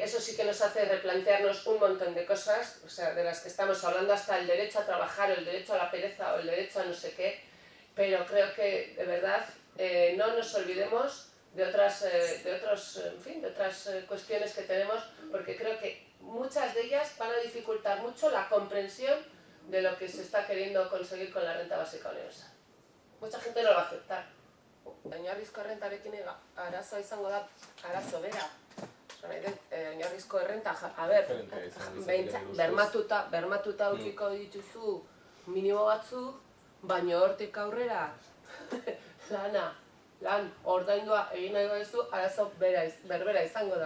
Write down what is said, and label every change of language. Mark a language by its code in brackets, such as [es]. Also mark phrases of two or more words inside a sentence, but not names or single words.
[es] eso sí que nos hace replantearnos un montón de cosas, o sea, de las que estamos hablando, hasta el derecho a trabajar, o el derecho a la pereza o el derecho a no sé qué, pero creo que de verdad no nos olvidemos de otras cuestiones que tenemos, porque creo que muchas de ellas van a dificultar mucho la comprensión de lo que se está queriendo conseguir con la renta básica universal. Mucha gente no lo va a aceptar. [eu] Oinarrizko errentarekin arazoa izango da, arazo bera. Oinarrizko errenta, bermatuta ukiko dituzu minimo batzu, baina hortik aurrera lan ordaindua egin nahi baduzu, arazo berbera izango da.